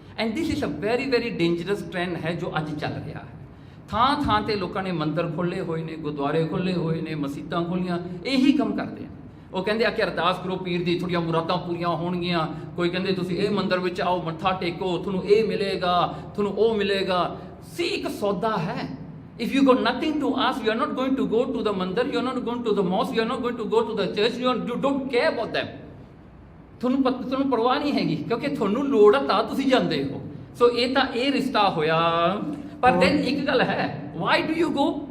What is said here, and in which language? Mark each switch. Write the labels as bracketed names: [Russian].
[English] and this is a very very dangerous trend [Punjabi] ਹੈ ਜੋ ਅੱਜ ਚੱਲ ਰਿਹਾ ਹੈ। ਥਾਂ ਥਾਂ ਤੇ ਲੋਕਾਂ ਨੇ ਮੰਦਰ ਖੋਲ੍ਹੇ ਹੋਏ ਨੇ, ਗੁਰਦੁਆਰੇ ਖੋਲ੍ਹੇ ਹੋਏ ਨੇ, ਮਸੀਤਾਂ ਖੋਲ੍ਹੀਆਂ, ਇਹੀ ਕੰਮ ਕਰਦੇ ਆ। ਉਹ ਕਹਿੰਦੇ ਆ ਕਿ ਅਰਦਾਸ ਕਰੋ ਪੀਰ ਦੀ, ਥੋੜ੍ਹੀਆਂ ਮੁਰਾਦਾਂ ਪੂਰੀਆਂ ਹੋਣਗੀਆਂ। ਕੋਈ ਕਹਿੰਦੇ ਤੁਸੀਂ ਇਹ ਮੰਦਰ ਵਿੱਚ ਆਓ, ਮੱਥਾ ਟੇਕੋ, ਤੁਹਾਨੂੰ ਇਹ ਮਿਲੇਗਾ, ਤੁਹਾਨੂੰ ਉਹ ਮਿਲੇਗਾ। ਸੀ ਇੱਕ ਸੌਦਾ ਹੈ। [English] If you got nothing to ask, you are not going to go to the mandir, you are not going to the mosque, you are not going to go to the church, you don't care about them. [Punjabi] ਤੁਹਾਨੂੰ ਪਰਵਾਹ ਨਹੀਂ ਹੈਗੀ ਕਿਉਂਕਿ ਤੁਹਾਨੂੰ ਲੋੜ ਆ ਤਾਂ ਤੁਸੀਂ ਜਾਂਦੇ ਹੋ। ਸੋ ਇਹ ਤਾਂ ਇਹ ਰਿਸ਼ਤਾ ਹੋਇਆ। ਪਰ ਦੈਨ ਇੱਕ ਗੱਲ ਹੈ, [English] why do you go?